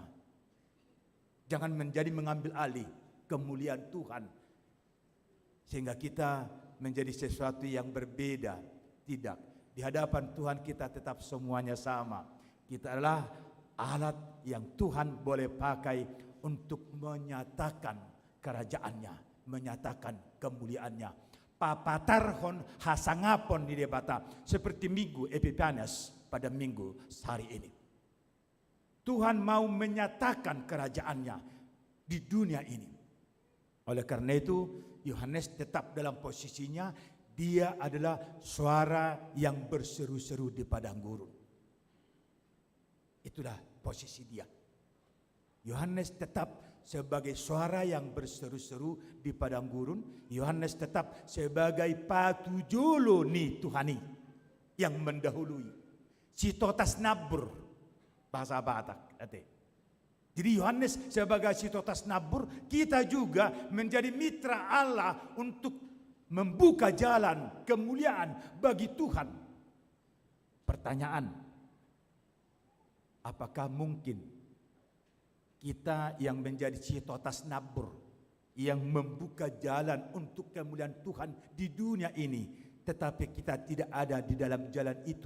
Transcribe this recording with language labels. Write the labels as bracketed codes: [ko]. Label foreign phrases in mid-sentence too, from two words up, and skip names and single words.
[id] Jangan menjadi mengambil alih kemuliaan Tuhan, sehingga kita menjadi sesuatu yang berbeda. Tidak, di hadapan Tuhan kita tetap semuanya sama. Kita adalah alat yang Tuhan boleh pakai untuk menyatakan kerajaannya, menyatakan kemuliaannya. [bbc] Papatarhon hasangapon di debata, [id] seperti minggu Epifanias pada minggu hari ini. Tuhan mau menyatakan kerajaannya di dunia ini. Oleh karena itu, Yohanes tetap dalam posisinya, dia adalah suara yang berseru-seru di padang gurun. Itulah posisi dia. Yohanes tetap sebagai suara yang berseru-seru di padang gurun. Yohanes tetap sebagai [bbc] patujolo ni Tuhani [id] yang mendahului. [bbc] Sitotas nabur, [id] bahasa Batak. Jadi Yohanes sebagai [bbc] sitotas nabur, [id] kita juga menjadi mitra Allah untuk membuka jalan kemuliaan bagi Tuhan. Pertanyaan, apakah mungkin kita yang menjadi [bbc] sitotas nabur, [id] yang membuka jalan untuk kemuliaan Tuhan di dunia ini, tetapi kita tidak ada di dalam jalan itu?